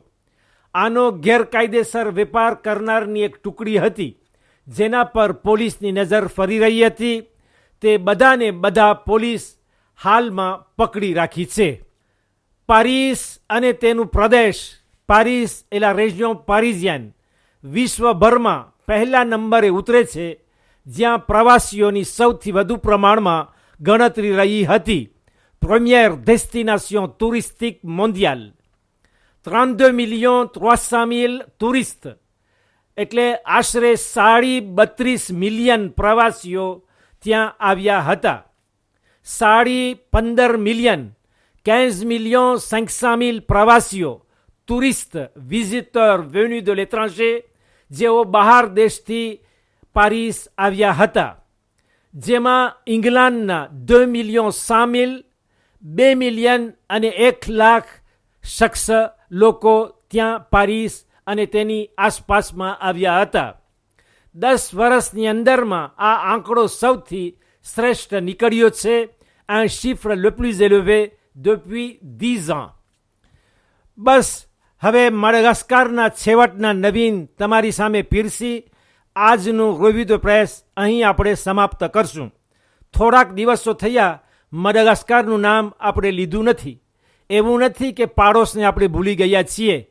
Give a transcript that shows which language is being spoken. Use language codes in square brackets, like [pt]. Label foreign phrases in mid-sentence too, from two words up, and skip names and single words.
[gu] આનો ગેરકાયદેસર વેપાર કરનારની એક ટુકડી હતી જેના પર પોલીસની નજર ફરી રહી હતી. તે બધાને બધા પોલીસ હાલમાં પકડી રાખી છે. પારિસ અને તેનું પ્રદેશ, પારિસ એ [fr] la région parisienne, [gu] વિશ્વભરમાં પહેલા નંબરે ઉતરે છે, જ્યાં પ્રવાસીઓની સૌથી વધુ પ્રમાણમાં ગણતરી રહી હતી. [fr] première destination touristique mondiale. [gu] 32,300,000 ટુરિસ્ટ એટલે આશરે 32 મિલિયન પ્રવાસીઓ ત્યાં આવ્યા હતા. 15 મિલિયન 15,500,000 પ્રવાસીઓ, ટુરિસ્ટ, [fr] visiteurs venus de l'étranger [gu] જેઓ બહાર દેશથી પારિસ આવ્યા હતા. જેમાં ઇંગ્લેન્ડના 2,100,000, 2 મિલિયન અને 1 લાખ શખ્સ લોકો ત્યાં પારિસ અને તેની આસપાસમાં આવ્યા હતા. 10 વર્ષની અંદરમાં આ આંકડો સૌથી શ્રેષ્ઠ નીકળ્યો છે. [fr] un chiffre le plus élevé depuis 10 ans. [gu] બસ હવે માડાગાસ્કરના છેવટના નવીન તમારી સામે પીરસી આજનું [en] review the press [gu] અહીં આપણે સમાપ્ત કરશું. થોડાક દિવસો થયા માડાગાસ્કરનું નામ આપણે લીધું નથી. એવું નથી કે પાડોશને આપણે ભૂલી ગયા છીએ.